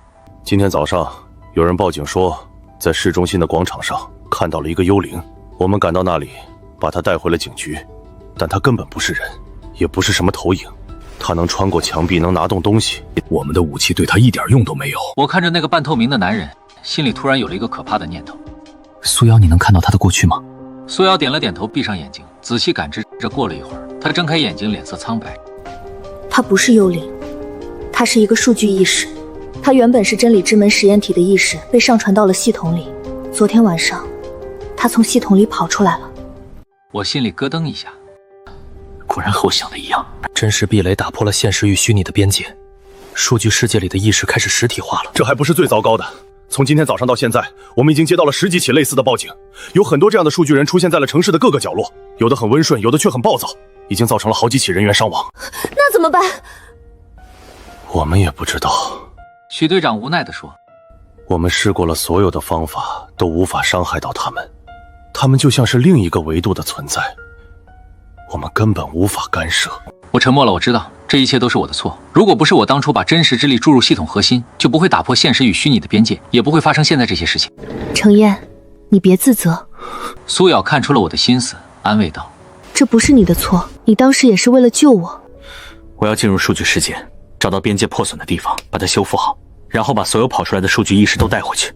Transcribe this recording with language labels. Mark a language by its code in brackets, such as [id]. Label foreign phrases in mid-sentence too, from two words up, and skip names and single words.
[zh] 今天早上有人報警說，在市中心的廣場上看到了一個幽靈。我們趕到那裡，把他帶回了警局，但他根本不是人，也不是什麼投影。他能穿過牆壁，能拿動東西，我們的武器對他一點用都沒有。我看着那個半透明的男人，心裡突然有了一個可怕的念頭。蘇瑤，你能看到他的過去嗎？蘇瑤點了點頭，閉上眼睛，仔細感知着。過了一會兒，他睜開眼睛，臉色蒼白。他不是幽靈，他是一個數據意識，他他原本是真理之门實驗體的意識被上傳到了系統裡。昨天晚上，他從系統裡跑出來了。我心里咯噔一下，果然和我想的一樣，真实壁垒打破了现实与虚拟的边界，数据世界里的意识開始實體化了。這還不是最糟糕的。從今天早上到現在，我們已經接到了10幾起類似的報警，有很多這樣的數據人出現在了城市的各個角落，有的很溫順，有的卻很暴躁，已經造成了好幾起人員傷亡。那怎麼辦？我們也不知道。許隊長無奈地說：“ 我們試過了所有的方法，都無法傷害到他們，他們就像是另一個維度的存在，我們根本無法干涉。” 我沉默了，我知道這一切都是我的錯。如果不是我当初把真實之力注入系統核心，就不會打破現實與虛擬的邊界，也不會發生現在這些事情。程嫣，你別自責。蘇瑤看出了我的心思，安慰道：“ 這不是你的錯，你當時也是為了救我。” 我要進入數據世界，找到邊界破損的地方，把它修復好，然後把所有跑出來的數據意識都帶回去。